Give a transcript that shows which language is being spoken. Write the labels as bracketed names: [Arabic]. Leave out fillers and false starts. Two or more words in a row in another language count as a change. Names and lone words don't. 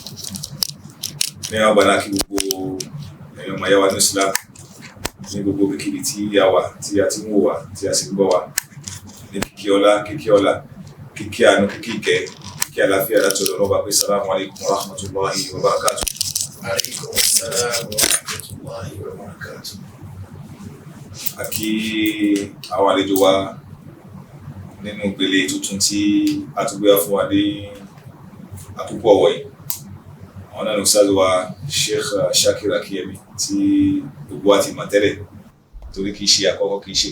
[Yoruba] Ní àwọn àgbàlá kí gbogbo ẹ̀yàn ọmọ yáwa ní Islam ní gbogbo kíkiri tí a wà, tí a ti ń wò wá, tí a sì ń bọ̀ wá, ní kíkí ọlá, kíkí àánú, kíkí ìkẹ́, kíkí àlàáfíà láti ọ̀dọ̀ Ọlọ́run bá pé [Arabic] سلام عليكم ورحمة الله وبركاته. عليكم السلام ورحمة الله وبركاته. [Yoruba] A kí àwọn àlejò wa nínú ìpele tuntun tí a tún gbé wá fún wa ní àkókò ọ̀wọ̀ yìí. Àwọn náà ní Ustaz wa Sheikh Shakir Akiyemi tí gbogbo wa ti mọ̀ tẹ́lẹ̀, torí kìí ṣe àkọ́kọ́, kìí ṣe